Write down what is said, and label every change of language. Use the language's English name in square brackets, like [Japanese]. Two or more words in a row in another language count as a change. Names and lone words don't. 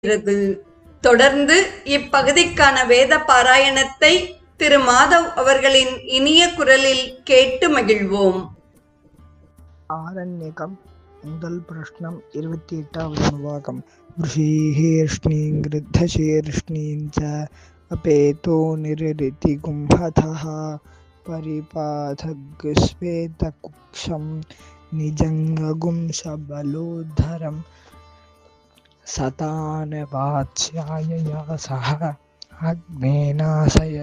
[Tamil] இருக்கிறது. தொடர்ந்து இப்பகுதிக்கான வேத பாராயணத்தை திரு மாதவ் அவர்களின் இனிய குரலில் கேட்டு மகிழ்வோம். ஆரண்யகம் முதல் பிரஷ்னம் 28வது அனுவாகம். [Sanskrit] ऋषीर्ष्णीं गृद्धशीर्ष्णीं च अपेतो निरृति गुंहतः परिपाथग्श्वेतकुक्षं निजङ्गगुं सबलोद्धरं सतानवात्स्यायया सह अग्नेनाशय